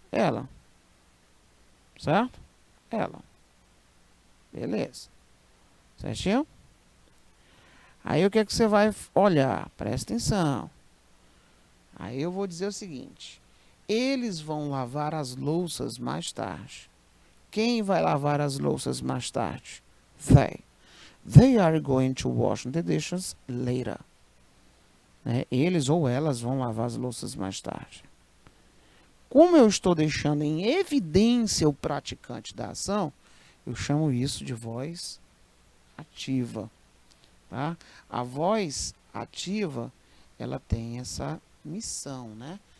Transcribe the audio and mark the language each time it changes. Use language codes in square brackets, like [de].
[pt] Ela. Certo? Ela. Beleza. Certinho? Aí o que é que você vai olhar? Presta atenção. Aí eu vou dizer o seguinte: eles vão lavar as louças mais tarde. Quem vai lavar as louças mais tarde? [en] They. They are going to wash the dishes later. [pt] Né? Eles ou elas vão lavar as louças mais tarde. Como eu estou deixando em evidência o praticante da ação, eu chamo isso de voz ativa. Tá? A voz ativa, ela tem essa missão, né?